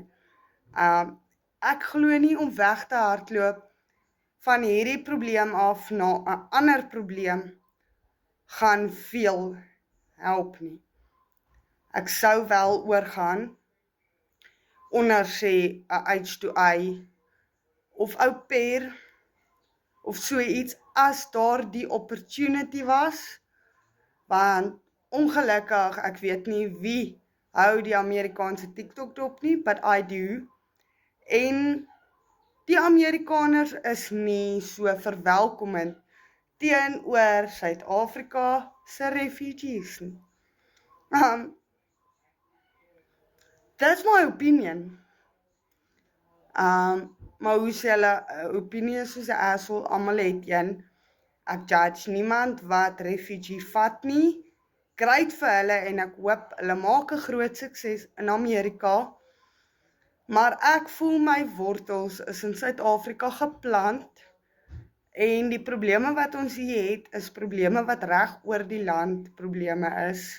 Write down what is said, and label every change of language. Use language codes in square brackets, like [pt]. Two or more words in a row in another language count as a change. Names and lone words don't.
[af] Ek glo nie om weg te hardloop van hierdie probleem af na 'n ander probleem gaan veel help nie. Ek sou wel oorgaan onder sê 'n H2I of au pair of so iets as daar die opportunity was, want ongelukkig, ek weet nie wie hou die Amerikaanse TikTok dop nie, [en] but I do. [af] En die Amerikaners is nie so verwelkomend teenoor Suid-Afrika se refugees nie. [en] That's my opinion. [af] Maar hoe sê hulle, opinie is soos 'n asshole, almal het een. Ek judge niemand wat refugee vat nie. Great vir hulle en ek hoop hulle maak 'n groot sukses in Amerika. Maar ek voel my wortels is in Suid-Afrika geplant en die probleme wat ons hier het, is probleme wat reg oor die land probleme is.